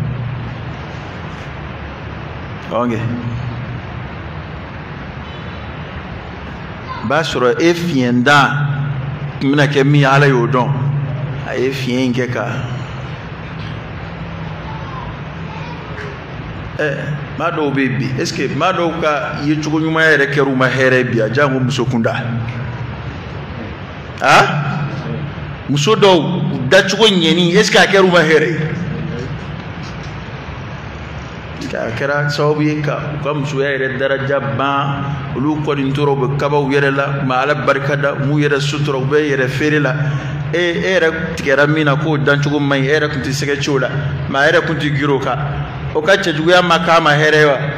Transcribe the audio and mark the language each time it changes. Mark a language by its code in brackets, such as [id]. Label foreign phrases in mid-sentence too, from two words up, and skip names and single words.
[bm] ok b'a sɔrɔ e fiɲɛ da tun bɛna kɛ min ala y'o dɔn a ye fiɲɛ in kɛ ka maa dɔw bɛ yen bi [fr] est ce que [bm] maa dɔw ka ye cogo ɲuman yɛrɛ kɛra u ma hɛrɛ bi a jango muso kunda muso dɔw dacogo ɲɛni [fr] est ce que [bm] a kɛra u ma hɛrɛ kɛra sababu ye ka u ka musoya yɛrɛ daraja ban olu kɔni tora u bɛ kabaw yɛrɛ la ma Ala barika da m'u yɛrɛ sutura u bɛ yɛrɛ feere la e yɛrɛ tigɛra min na k'o dancogo man ɲi e yɛrɛ tun tɛ sɛgɛ ci o la ma a yɛrɛ tun tɛ girin o kan o ka cɛjuguya ma k'a ma hɛrɛ ye wa